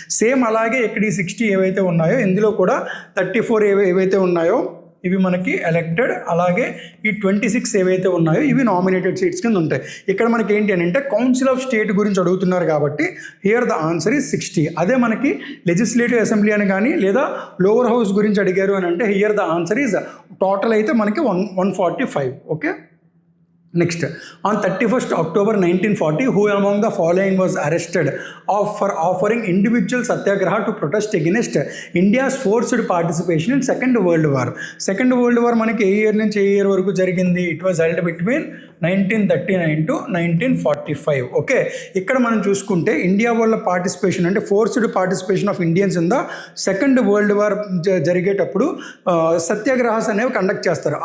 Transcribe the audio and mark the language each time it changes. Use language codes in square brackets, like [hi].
[te] Same అలాగే ఇక్కడ ఈ 60 ఏవైతే ఉన్నాయో ఇందులో కూడా 34 ఏవైతే ఉన్నాయో ఇవి మనకి ఎలక్టెడ్, అలాగే ఈ 26 ఏవైతే ఉన్నాయో ఇవి నామినేటెడ్ సీట్స్ కింద ఉంటాయి. ఇక్కడ మనకి ఏంటి అని అంటే కౌన్సిల్ ఆఫ్ స్టేట్ గురించి అడుగుతున్నారు కాబట్టి [en] Here the answer is 60. [te] అదే మనకి లెజిస్లేటివ్ అసెంబ్లీ అని కానీ లేదా లోవర్ హౌస్ గురించి అడిగారు అని అంటే here the answer is total అయితే మనకి 145. Okay, [en] Next, on 31st October 1940, who among the following was arrested for offering individual satyagraha to protest against India's forced participation in Second World War? [te] Second World War మనకి ఏ year నుంచి ఏ year వరకు జరిగింది? [en] It was held between 1939 to 1945. [te] Okay, ఇక్కడ మనం చూసుకుంటే India వాళ్ళ participation అంటే forced participation of Indians in the second world war జరిగేటప్పుడు సత్యాగ్రహాస్ అనేవి కండక్ట్ చేస్తారు.